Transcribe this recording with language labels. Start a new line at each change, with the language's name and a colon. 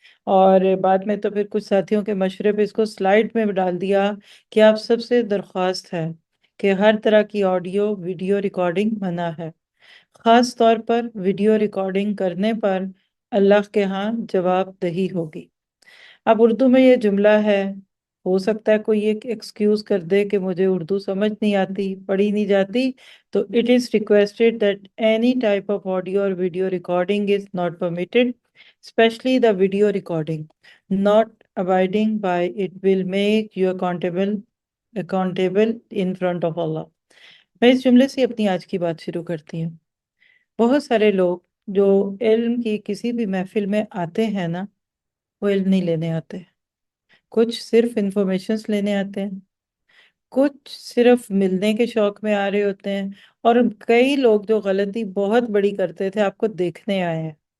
Urdu: اور بعد میں تو پھر کچھ ساتھیوں کے مشورے پہ اس کو سلائیڈ میں ڈال دیا کہ آپ سب سے درخواست ہے کہ ہر طرح کی آڈیو ویڈیو ریکارڈنگ منع ہے، خاص طور پر ویڈیو ریکارڈنگ کرنے پر اللہ کے ہاں جواب دہی ہوگی۔ اب اردو میں یہ جملہ ہے، ہو سکتا ہے کوئی ایک ایکسکیوز کر دے کہ مجھے اردو سمجھ نہیں آتی، پڑھی نہیں جاتی، تو
English: it is requested that any type of audio or video recording is not permitted, especially the video recording. Not abiding by it will make you accountable in front of Allah.
Urdu: میں اس جملے سے اپنی آج کی بات شروع کرتی ہوں۔ بہت سارے لوگ جو علم کی کسی بھی محفل میں آتے ہیں نا، وہ علم نہیں لینے آتے، کچھ صرف انفارمیشنز لینے آتے ہیں، کچھ صرف ملنے کے شوق میں آ رہے ہوتے ہیں، اور کئی لوگ جو غلطی بہت بڑی کرتے تھے آپ کو دیکھنے آئے ہیں۔